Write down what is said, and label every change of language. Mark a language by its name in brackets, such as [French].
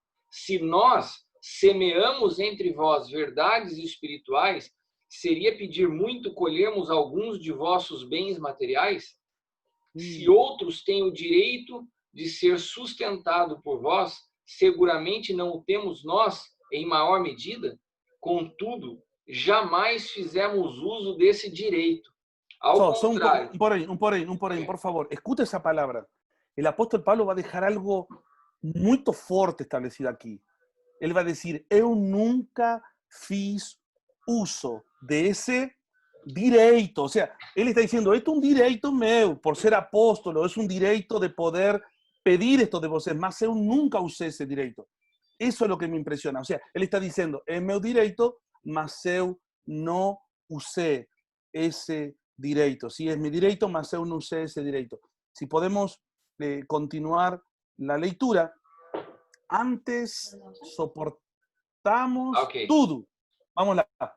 [Portuguese] Se nós semeamos entre vós verdades espirituais, seria pedir muito colhermos alguns de vossos bens materiais? Se outros têm o direito de ser sustentado por vós, seguramente não o temos nós em maior medida. Contudo, jamais fizemos uso desse direito. Ao contrário. Un porém, [Spanish] por favor. Escuta esa palabra. El apóstol Pablo va a dejar algo muy fuerte establecido aquí. Él va a decir, [Portuguese] eu nunca fiz uso [Spanish] de ese [Portuguese] direito. [Spanish] O sea, él está diciendo, esto es [Portuguese] un direito meu, por ser apóstolo, [Spanish] es un direito de poder pedir esto de [Portuguese] vocês, mas eu [Spanish] nunca usé ese direito. Eso es lo que me impresiona. O sea, él está diciendo, es [Portuguese] meu direito, mas eu [Spanish] no usé ese direito. Sí, es mi direito, [Portuguese] mas eu [Spanish] no usé ese direito. Si podemos continuar la lectura, antes soportamos [Portuguese] tudo. Vamos lá.